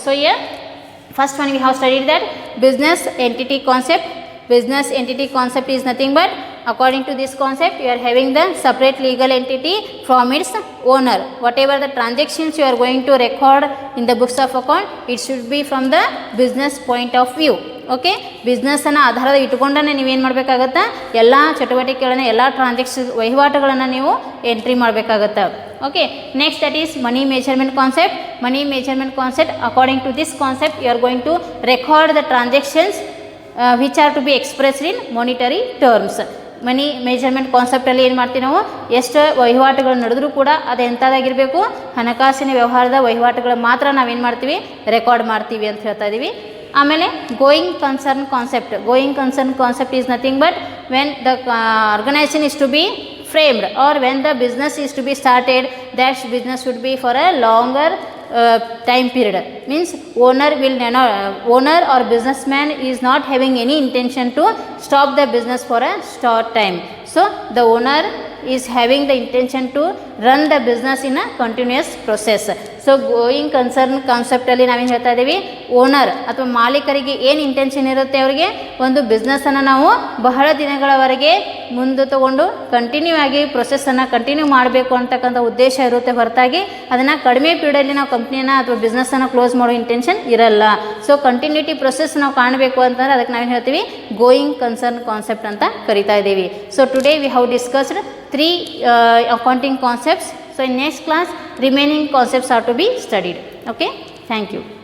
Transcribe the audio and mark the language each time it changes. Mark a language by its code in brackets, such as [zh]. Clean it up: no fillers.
[en] So here first one we have studied that business entity concept. Business entity concept is nothing but, according to this concept, you are having the separate legal entity from its owner. Whatever the transactions you are going to record in the books of account, it should be from the business point of view. [kn] Okay, ಬಿಸ್ನೆಸ್ಸನ್ನು ಆಧಾರದ ಇಟ್ಕೊಂಡೇ ನೀವೇನು ಮಾಡಬೇಕಾಗತ್ತೆ, ಎಲ್ಲ ಚಟುವಟಿಕೆಗಳನ್ನು, ಎಲ್ಲ ವಹಿವಾಟುಗಳನ್ನು ನೀವು entry ಮಾಡಬೇಕಾಗತ್ತೆ. [en] Okay, next that is money measurement concept. Money measurement concept, according to this concept you are going to record the transactions which are to be expressed in monetary terms. [kn] Money measurement ಕಾನ್ಸೆಪ್ಟಲ್ಲಿ ಏನು ಮಾಡ್ತೀವಿ ನಾವು, ಎಷ್ಟು ವಹಿವಾಟುಗಳು ನಡೆದರೂ ಕೂಡ ಅದು ಎಂಥದ್ದಾಗಿರಬೇಕು, ಹಣಕಾಸಿನ ವ್ಯವಹಾರದ ವಹಿವಾಟುಗಳು ಮಾತ್ರ ನಾವೇನು ಮಾಡ್ತೀವಿ, ರೆಕಾರ್ಡ್ ಮಾಡ್ತೀವಿ ಅಂತ ಹೇಳ್ತಾ ಇದ್ದೀವಿ. ಆಮೇಲೆ going concern concept. [en] Going concern concept is nothing but when the organization is to be framed or when the business is to be started, that business should be for a longer time period. Means owner or businessman is not having any intention to stop the business for a short time. So the owner is having the intention to run the business in a continuous process. [kn] So going concern ಕಾನ್ಸೆಪ್ಟಲ್ಲಿ ನಾವೇನು ಹೇಳ್ತಾ ಇದ್ದೀವಿ, owner ಅಥವಾ ಮಾಲೀಕರಿಗೆ ಏನು intention ಇರುತ್ತೆ, ಅವರಿಗೆ ಒಂದು ಬಿಸ್ನೆಸ್ಸನ್ನು ನಾವು ಬಹಳ ದಿನಗಳವರೆಗೆ ಮುಂದೆ ತಗೊಂಡು ಕಂಟಿನ್ಯೂ ಆಗಿ ಪ್ರೊಸೆಸ್ಸನ್ನು ಕಂಟಿನ್ಯೂ ಮಾಡಬೇಕು ಅಂತಕ್ಕಂಥ ಉದ್ದೇಶ ಇರುತ್ತೆ ಹೊರತಾಗಿ ಅದನ್ನು ಕಡಿಮೆ ಪೀರಿಯಡಲ್ಲಿ ನಾವು ಕಂಪ್ನಿಯನ್ನು ಅಥವಾ ಬಿಸ್ನೆಸ್ಸನ್ನು ಕ್ಲೋಸ್ ಮಾಡೋ ಇಂಟೆನ್ಷನ್ ಇರಲ್ಲ. ಸೊ ಕಂಟಿನ್ಯೂಟಿ ಪ್ರೊಸೆಸ್ ನಾವು ಕಾಣಬೇಕು ಅಂತಂದರೆ ಅದಕ್ಕೆ ನಾವೇನು ಹೇಳ್ತೀವಿ, ಗೋಯಿಂಗ್ ಕನ್ಸರ್ನ್ ಕಾನ್ಸೆಪ್ಟ್ ಅಂತ ಕರಿತಾ ಇದ್ದೀವಿ. [en] So today we have discussed 3 accounting concepts. So in next class remaining concepts are to be studied. Okay, thank you.